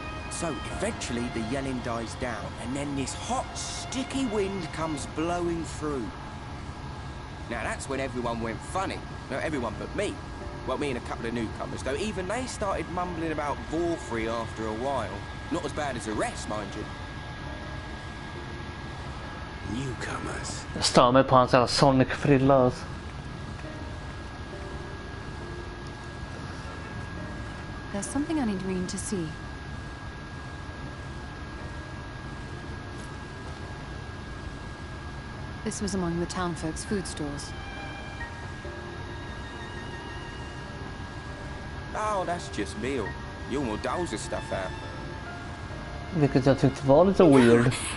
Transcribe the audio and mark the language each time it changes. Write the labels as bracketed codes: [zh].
[en] So eventually the yelling dies down, and then this hot, sticky wind comes blowing through. Now that's when everyone went funny. No, everyone but me. Well, me and a couple of newcomers, though even they started mumbling about Vorfrey after a while. Not as bad as the rest, mind you. Newcomers. [sv] Jag stör mig på hans jävla Sonic-frilla alltså. [en] There's something I need Reen to see. This was among the townfolk's food stores. Oh, that's just meal. You'll more doles the stuff out. [sv] Vilket jag tyckte var lite weird.